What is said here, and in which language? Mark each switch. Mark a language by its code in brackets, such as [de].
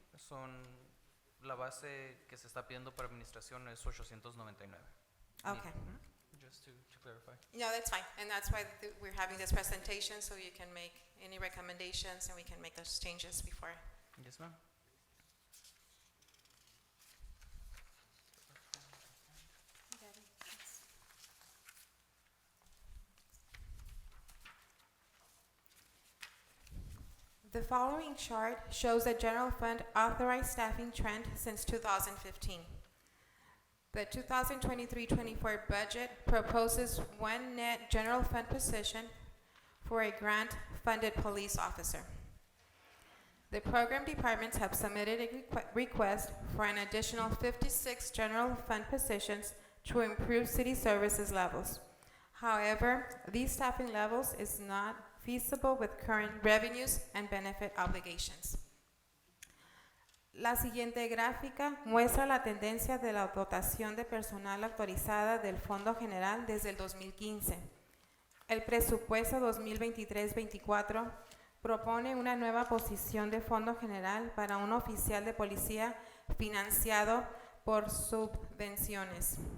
[es] Son la base que se está pidiendo para administración es 899. [en] Okay. Just to clarify. No, that's fine, and that's why we're having this presentation, so you can make any recommendations and we can make those changes before. Yes, ma'am. The following chart shows the general fund authorized staffing trend since 2015. The 2023-24 budget proposes one net general fund position for a grant-funded police officer. The program departments have submitted a request for an additional 56 general fund positions to improve city services levels. However, these staffing levels is not feasible with current revenues and benefit obligations. [es] La siguiente gráfica muestra la tendencia de la dotación de personal autorizada del Fondo General desde el 2015. El presupuesto 2023-24 propone una nueva posición de Fondo General para un oficial de policía financiado por subvenciones.